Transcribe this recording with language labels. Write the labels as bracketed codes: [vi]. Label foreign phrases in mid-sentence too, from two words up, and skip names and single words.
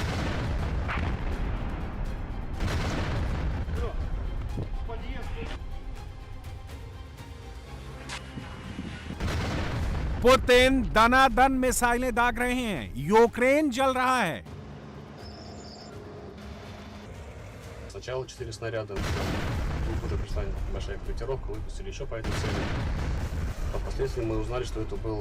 [hi] पुतिन दनादन मिसाइलें दाग रहे हैं। यूक्रेन जल रहा है। [ru] Сначала 4 снаряда, тут уже пришла большая корректировка, выпустили еще по этой цели. А впоследствии мы узнали, что это был...